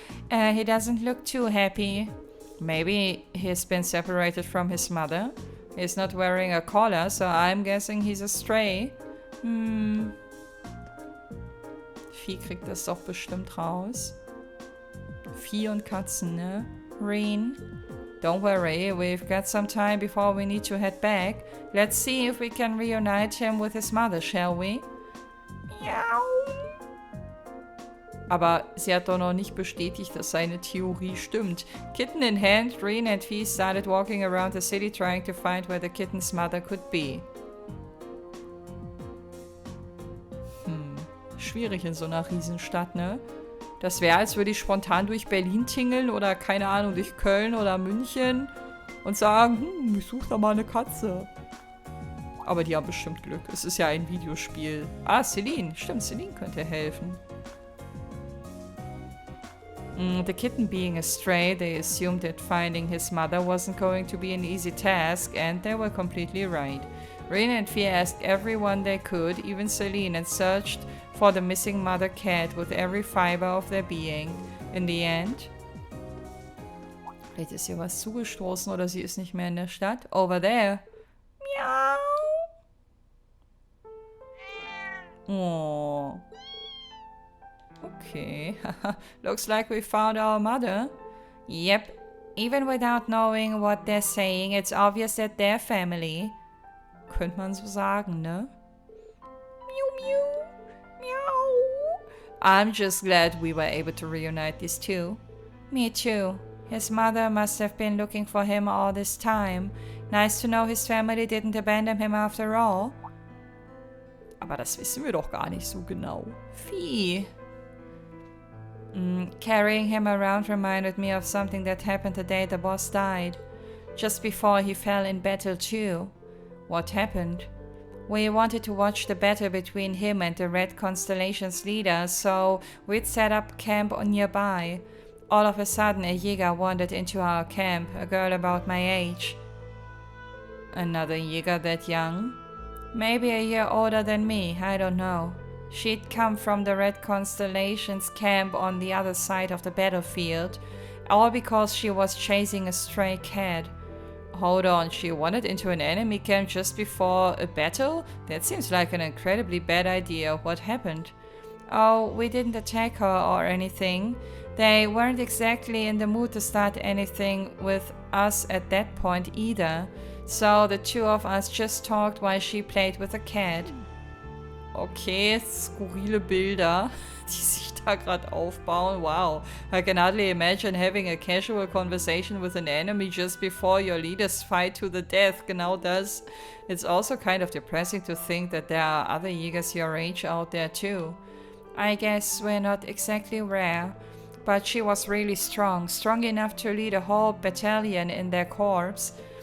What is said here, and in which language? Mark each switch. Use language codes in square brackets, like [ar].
[en] He doesn't look too happy. Maybe he's been separated from his mother. He's not wearing a collar, so I'm guessing he's a stray. [de] Vieh kriegt das doch bestimmt raus. Vieh und Katzen, ne? Reen. [en] Don't worry, we've got some time before we need to head back. Let's see if we can reunite him with his mother, shall we? Miau. [de] Aber sie hat doch noch nicht bestätigt, dass seine Theorie stimmt. [en] Kitten in hand, Reen and Fee started walking around the city trying to find where the kitten's mother could be. [de] Schwierig in so einer Riesenstadt, ne? Das wäre, als würde ich spontan durch Berlin tingeln oder, keine Ahnung, durch Köln oder München und sagen, ich suche da mal eine Katze. Aber die haben bestimmt Glück. Es ist ja ein Videospiel. Ah, Celine. Stimmt, Celine könnte helfen. [en] The kitten being a stray, they assumed that finding his mother wasn't going to be an easy task, and they were completely right. Reen and Fee asked everyone they could, even Celine, and searched for the missing mother cat with every fiber of their being. In the end, [de] Vielleicht ist ihr was zugestoßen oder sie ist nicht mehr in der Stadt. [en] Over there. Miau. Oh. Okay. Looks like we found our mother. Yep. Even without knowing what they're saying, it's obvious that they're family. [de] Könnte man so sagen, ne? Miau, miau. Miau. [en] I'm just glad we were able to reunite these two. Me too. His mother must have been looking for him all this time. Nice to know his family didn't abandon him after all. [de] Aber das wissen wir doch gar nicht so genau. Vieh. [en] Carrying him around reminded me of something that happened the day the boss died. Just before he fell in battle too. What happened? We wanted to watch the battle between him and the Red Constellation's leader, so we'd set up camp nearby. All of a sudden, a Jäger wandered into our camp, a girl about my age. Another Jäger that young? Maybe a year older than me, I don't know. She'd come from the Red Constellation's camp on the other side of the battlefield, all because she was chasing a stray cat. Hold on, she wandered into an enemy camp just before a battle? That seems like an incredibly bad idea. What happened? Oh, we didn't attack her or anything. They weren't exactly in the mood to start anything with us at that point either. So the two of us just talked while she played with a cat. [de] Okay, skurrile Bilder, die sich da gerade aufbauen. [en] Wow, I can hardly imagine having a casual conversation with an enemy just before your leaders fight to the death. [de] Genau das. [en] It's also kind of depressing to think that there are other Jägers your age out there too. I guess we're not exactly rare. But she was really strong enough to lead a whole battalion in their corps.